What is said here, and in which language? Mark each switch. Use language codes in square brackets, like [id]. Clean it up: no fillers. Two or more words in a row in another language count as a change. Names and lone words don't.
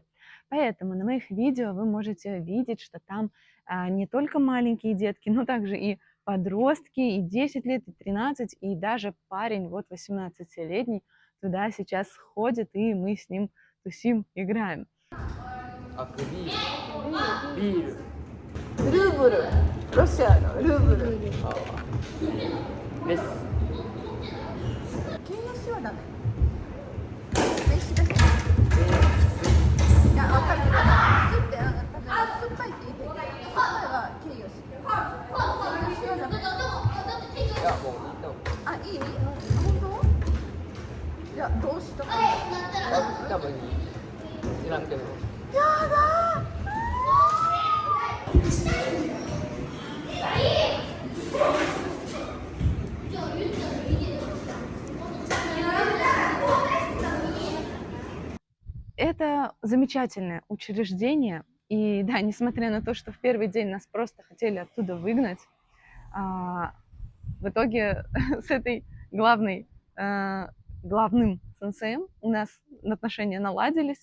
[ru] Поэтому на моих видео вы можете видеть, что там не только маленькие детки, но также и подростки, и 10 лет, и 13, и даже парень, вот 18-летний, туда сейчас ходит, и мы с ним тусим, играем. Бир. Рубль. Россия, рубль. Без. [ja] 形容詞はダメ。名詞だけ。いや、わかるけど、酢って多分酸っぱいって言ってるけど、酸っぱいは形容詞。形容詞はダメ。いや、もういいと思う。あ、いい？本当？いや、動詞とか。多分知らんけど。 [ru] やだー。Это замечательное учреждение, и да, несмотря на то, что в первый день нас просто хотели оттуда выгнать, в итоге с этой главным сенсеем у нас отношения наладились.